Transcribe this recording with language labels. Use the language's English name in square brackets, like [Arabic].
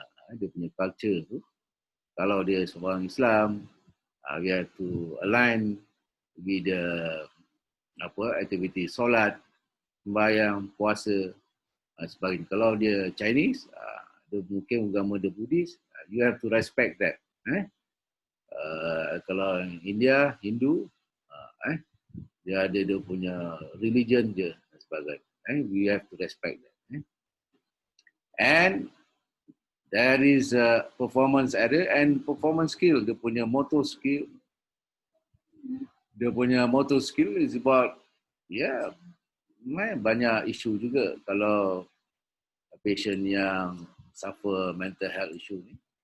[Malay] Dia punya culture tu, kalau dia seorang Islam, [English] we have to align with the [Malay] aktiviti solat, sembahyang, puasa, sebagainya. Kalau dia Chinese, dia mungkin agama dia Buddhis, [English] you have to respect that. [Malay] Kalau India, Hindu, dia ada dia punya religion dia dan sebagainya. [English] We have to respect that. And there is a performance area and performance skill. [Malay] Dia punya motor skill. Dia punya motor skill [English] is about, [Malay] banyak isu juga kalau patient yang [English] suffer mental health issue [Malay] ni.